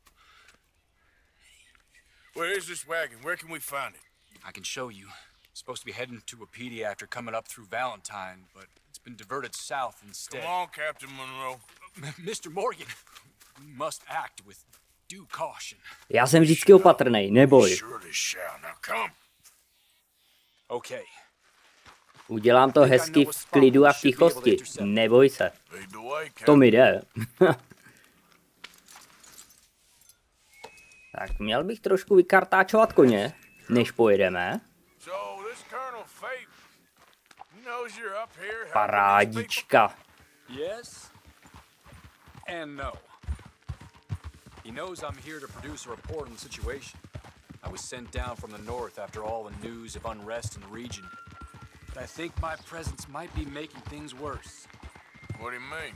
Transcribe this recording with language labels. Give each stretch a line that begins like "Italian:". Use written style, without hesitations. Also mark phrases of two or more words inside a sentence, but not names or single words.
English: Where is this wagon? Where can we find it? I can show you. It's supposed to be heading to a pediatric coming up through Valentine, but it's been diverted south instead. Come on, Captain Monroe. Mr. Morgan, we must act with due caution.
Czech: Já jsem vždycky opatrnej, neboj.
English: Surely shall. Now come. Okay.
Czech: Udělám to hezky v klidu a v tichosti. Neboj se. To mi jde. Tak měl bych trošku vykartáčovat koně, než pojedeme. Parádička.
English: Yes and no. He knows I'm here to produce a report on the situation. I was sent down from the north after all the news of unrest in the region. But I think my presence might be making things worse. What do you mean?